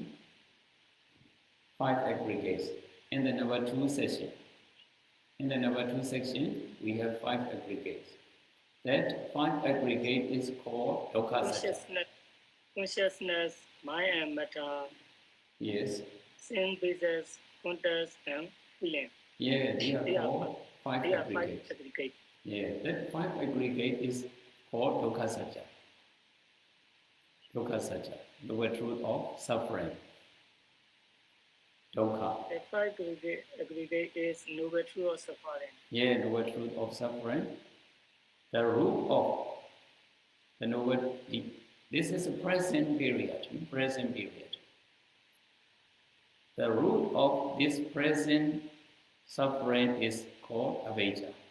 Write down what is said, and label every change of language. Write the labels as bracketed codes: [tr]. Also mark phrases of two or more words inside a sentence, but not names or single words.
[en] 5 aggregates in the number 2 section. In the number 2 section, we have 5 aggregates. That 5 aggregate is called [pi] dukkha satya. [en] Consciousness, mind and matter. Yes. Sense bases, contacts, and feeling. Yeah, they are called 5 aggregates. Yeah, that 5 aggregate is called [pi] dukkha satya. Dukkha satya, [en] the truth of suffering. Dukkha. The 5 aggregate is noble truth of suffering. Yeah, noble truth of suffering. The root of the noble. This is a present period. The root of this present suffering is called avijja.